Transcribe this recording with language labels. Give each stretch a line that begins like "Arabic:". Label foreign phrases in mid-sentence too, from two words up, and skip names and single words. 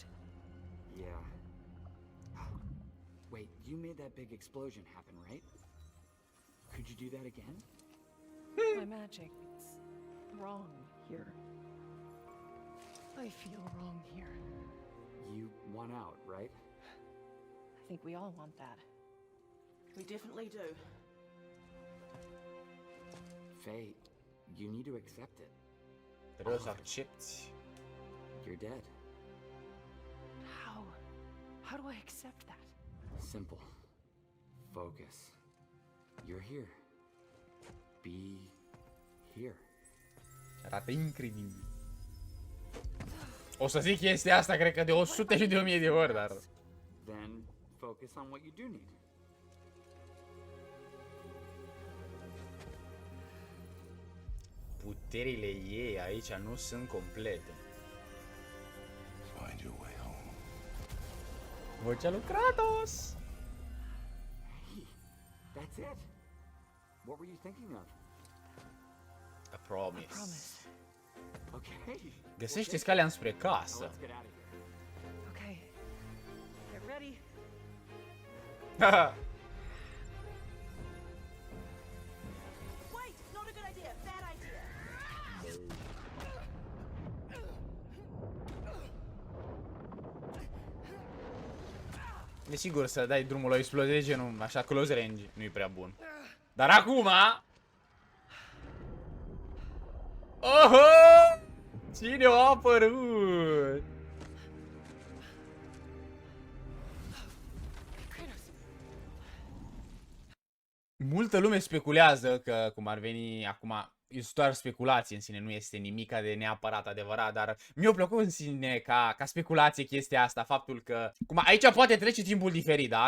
English: Yeah. Wait, you made that big explosion happen, right? Could you do that again? My magic. It's wrong here. I feel wrong here. You want out, right? I think we all want that. We definitely do. Faye, you need to accept it.
Romanian: Trebuie să accepti.
English: You're dead. How? How do I accept that? Simple. Focus. You're here. Be here.
Romanian: Arată incredibil. O să zic chestia asta, cred că de 100 și de 1000 de ori, dar...
English: Then focus on what you do need.
Romanian: Puterile ei aici nu sunt complete.
English: Find your way home.
Romanian: Vocea lui Kratos!
English: Hey, that's it. What were you thinking of? A promise. Promise. Okay.
Romanian: Găsește calea înspre
English: Now
Romanian: casă.
English: let's get out of here. Okay. Get ready. Wait! Not a good idea. Bad idea.
Romanian: Desigur, să dai drumul la o explozie, genul așa
English: close range,
Romanian: nu-i prea bun. Dar acum... Oho! Cine a apărut? Multă lume speculează că, cum ar veni acum, este doar speculație în sine, nu este nimica de neapărat adevărat, dar mi-a plăcut în sine ca speculație chestia asta, faptul că, cum aici poate trece timpul diferit, da?